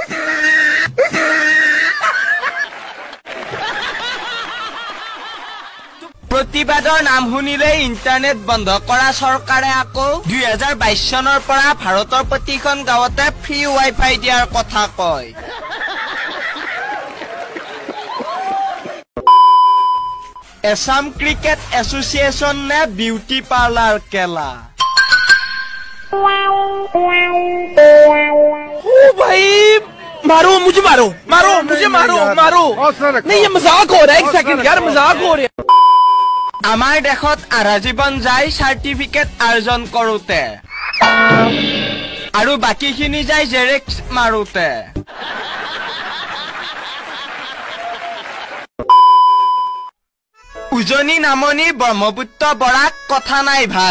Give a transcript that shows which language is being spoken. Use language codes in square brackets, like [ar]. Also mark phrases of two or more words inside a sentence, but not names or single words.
[as] প্ৰতিবাদৰ নাম শুনিলে ইণ্টাৰনেট বন্ধ কৰা চৰকাৰে আকৌ 2022 চনৰ পৰা ভাৰতৰ প্ৰতিখন গাঁৱতে [en] free WiFi [as] দিয়াৰ কথা কয়। এছাম ক্ৰিকেট এছ'চিয়েশ্যন নে [en] beauty parlour [as] কেলা? [hi] ओ भाई मारो मुझे मारो मारो मुझे मारो मारो नहीं ये मजाक हो रहा है एक सेकंड यार मजाक हो रहा है। [as] আমাৰ দেশত আধা জীৱন যায় চাৰ্টিফিকেট আৰ্জন কৰোতে আৰু বাকীখিনি যায় জেৰেক্স মাৰোতে। উজনি নামনি ব্ৰহ্মপুত্ৰ বৰাক কথা নাই ভাই।